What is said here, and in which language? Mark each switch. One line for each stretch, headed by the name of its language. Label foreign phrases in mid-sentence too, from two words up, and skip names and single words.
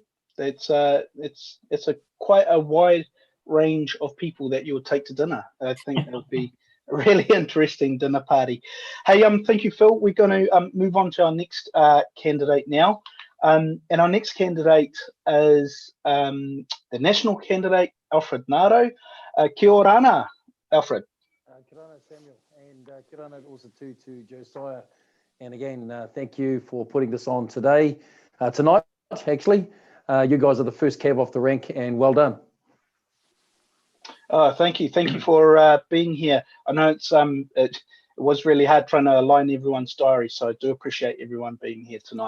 English: It's quite a wide range of people that you would take to dinner. I think it would be a really interesting dinner party. Hey, thank you, Phil. We're going to move on to our next candidate now. And our next candidate is the national candidate, Alfred Ngaro.
Māori: Kia ora ana, Alfred. Kia ora,
English: Samuel, and
Māori: kia ora
English: also to Josiah. And again, thank you for putting this on tonight, actually. You guys are the first cab off the rank, and well done. Oh, thank you for being here. I know it was really hard trying to align everyone's diary, so I do appreciate everyone being here tonight.